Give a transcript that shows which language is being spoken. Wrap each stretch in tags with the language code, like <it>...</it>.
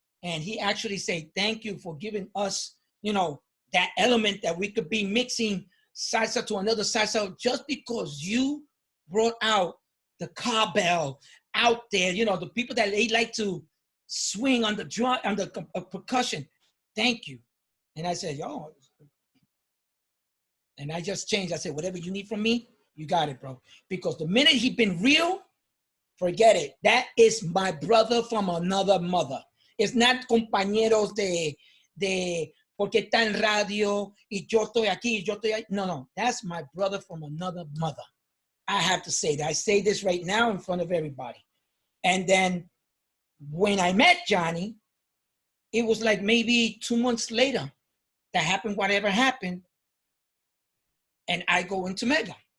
<en>And he actually said, "Thank you for giving us, that element that we could be mixing salsa to another salsa, just because you brought out the cowbell out there, the people that they like to swing on the drum, on the percussion. Thank you." And I said, "Yo," and I just changed. I said, "Whatever you need from me, you got it, bro." Because the minute he been real, forget it. That is my brother from another mother. It's not</en> <es>compañeros de porque está en radio y yo estoy aquí, yo estoy ahí.</es> <en>No. That's my brother from another mother. I have to say that. I say this right now in front of everybody. And then when I met Johnny, it was like maybe 2 months later that happened whatever happened, and I go into Mega.</en>